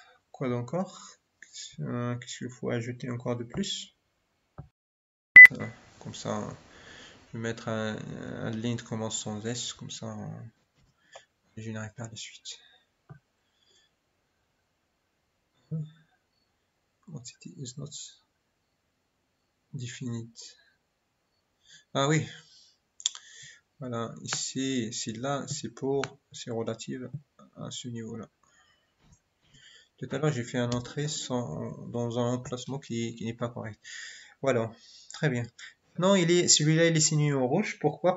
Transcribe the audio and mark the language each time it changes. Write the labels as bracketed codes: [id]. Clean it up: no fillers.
[fr] Quoi d'encore? Qu'est-ce qu'il faut ajouter encore de plus? Comme ça, je vais mettre un ligne de commande sans S, comme ça, je générerai par la suite. [en] Quantity is not definite. [fr] Ah oui, voilà, ici, là, c'est relative à ce niveau-là. Tout à l'heure, j'ai fait un entrée dans un emplacement qui n'est pas correct. Voilà, très bien. Non, celui-là, il est signé en rouge. Pourquoi?